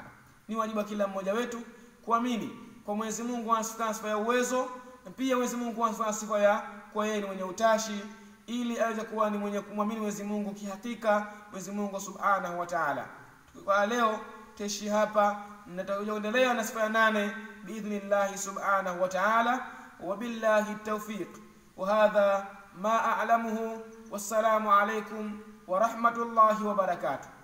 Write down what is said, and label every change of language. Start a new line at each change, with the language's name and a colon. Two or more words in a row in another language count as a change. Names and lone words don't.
Swahili: Ni wajibu kila mmoja wetu kuamini kwa Mwenyezi Mungu ana sifa ya uwezo, na pia Mwenyezi Mungu ana sifa ya kwa yeye ni mwenye utashi, ili aweze kuwa ni mwenye kumwamini Mwenyezi Mungu kihakika Mwenyezi Mungu
Arabic: سبحانه وتعالى.
Swahili: Kwa leo tuishi hapa, na tutaendelea na sifa ya 8
Arabic: بإذن الله سبحانه وتعالى. وبالله التوفيق. وهذا ما أعلمه. والسلام عليكم ورحمة الله وبركاته.